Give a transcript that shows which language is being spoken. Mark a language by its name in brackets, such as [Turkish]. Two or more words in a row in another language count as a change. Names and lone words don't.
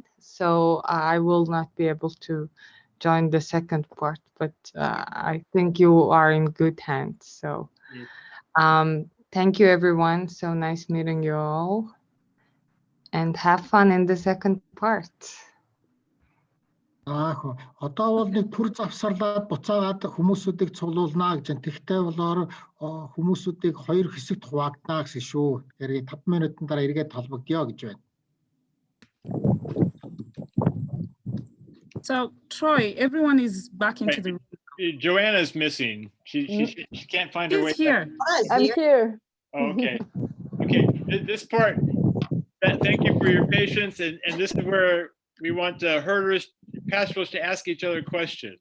[English] So I will not be able to join the second part, but I think you are in good hands. So thank you, everyone. So nice meeting you all. And have fun in the second part. [Mongolian] Одоо бол нэг төр завсарлаад буцаагаад хүмүүсүүдийг цуглуулна гэж байна. Тэгтээ болоор хүмүүсүүдийг 2 хэсэгт хуваагдана гэсэн шүү. Тэгэхээр 5 минутын дараа эргээд толбогдъё гэж байна. [English] So Troy, everyone is back into the room. Joanna's missing. She can't find her way. She's here. I'm here. Oh, okay. Okay. This part. Thank you for your patience, and this is where we want herders, pastoralists to ask each other questions.